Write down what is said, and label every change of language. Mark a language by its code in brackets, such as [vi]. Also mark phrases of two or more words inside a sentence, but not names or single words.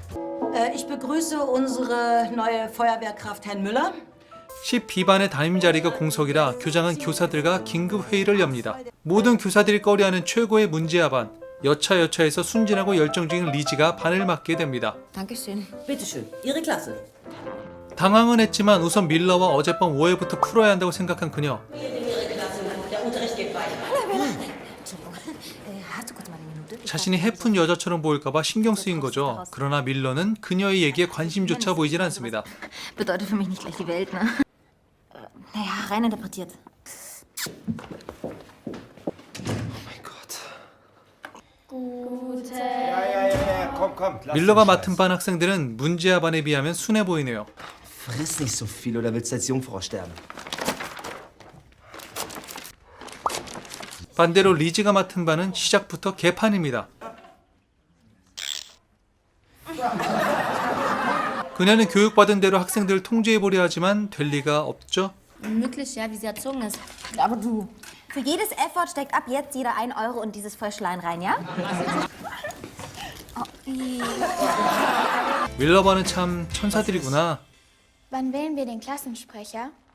[de] Ich begrüße unsere neue Feuerwehrkraft, Herrn Müller. [ko] 10B반의 담임 자리가 공석이라 교장은 교사들과 긴급 회의를 엽니다. 모든 교사들이 꺼려하는 최고의 문제아반, 여차여차해서 순진하고 열정적인 리지가 반을 맞게 됩니다. [de] Dankeschön. Bitteschön, Ihre Klasse. [ko] 당황은 했지만 우선 밀러와 어젯밤 오해부터 풀어야 한다고 생각한 그녀. [de] Der Unterricht geht weiter. Hast du kurz mal eine Minute? [ko] 자신이 해픈 여자처럼 보일까봐 신경 쓰인 거죠. 그러나 밀러는 그녀의 얘기에 관심조차 보이질 않습니다. [de] Bedeutet für mich nicht gleich die Welt, ne? Naja, rein interpretiert. Komm. Lass [ko] 밀러가 [de] den [ko] 맡은 [de] Scheiß. [ko] 반 학생들은 문제아 반에 비하면 순해 보이네요. [de] Friss nicht so viel oder willst du als Jungfrau sterben? [ko] 반대로 리지가 맡은 반은 시작부터 개판입니다. 그녀는 교육받은 대로 학생들을 통제해보려 하지만 될 리가 없죠. [de] Unmöglich, ja, wie sie erzogen ist. Aber du. Für jedes F-Wort steckt ab jetzt jeder 1 Euro in dieses Fröschlein rein, ja? [ko] 밀러 반은 참 천사들이구나. [de] Wann wählen wir den Klassensprecher?